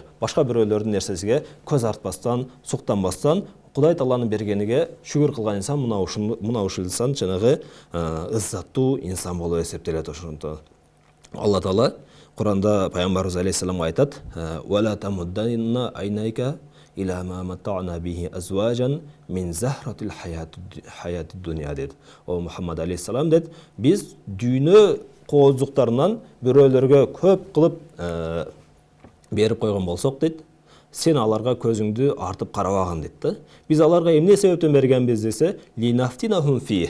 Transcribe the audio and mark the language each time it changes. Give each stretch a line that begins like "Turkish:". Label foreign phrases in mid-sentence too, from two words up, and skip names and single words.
Kyrgyz: Башка бирөөлөрдүн нерсесиге көз артпастан, суктанбастан, Кудай Тааланын бергениге шүгүр кылган инсан мына ушул инсан жанагы ыззаттуу инсан болуп эсептелет. Ошондо Алла Таала Куранда пайгамбарыбыз алейхиссаламга айтат:
Arabic: "ولا تمدن عينيك إلى ما متعنا به أزواجا من زهرة الحياة الدنيا" дейт.
Kyrgyz: О Мухаммад алейхиссалам дейт, биз дүйнө кооздуктарынан бирөөлөргө көп кылып берип койгон болсок дейт, сен аларга көзүңдү артып карабаган дейт да. Биз аларга эмне себептен бергенбиз десе,
Arabic: لنفتنهم في.